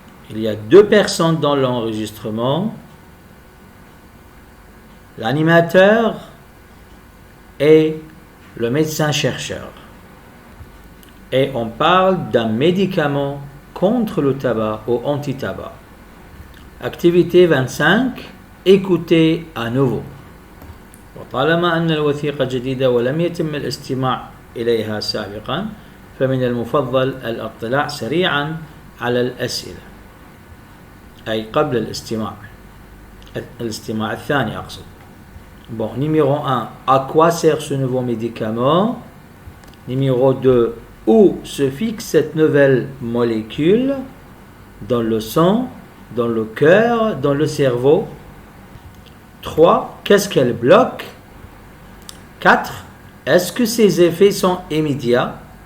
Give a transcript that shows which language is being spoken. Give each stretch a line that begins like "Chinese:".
French: Il y a deux personnes dans l'enregistrement, l'animateur et le médecin-chercheur. Et on parle d'un médicament contre le tabac ou anti-tabac. Activité 25, écoutez à nouveau.
Arabic: وطالما أن الوثيقة جديدة ولم يتم الاستماع إليها سابقا فمن المفضل الاطلاع سريعا على الأسئلة أي قبل الاستماع الثاني أقصد.
French: Bon, numéro 1, à quoi sert ce nouveau médicament? Numéro 2, où se fixe cette nouvelle molécule? Dans le sang, dans le cœur, dans le cerveau. 3, qu'est-ce qu'elle bloque? 4, est-ce que ses effets sont immédiats?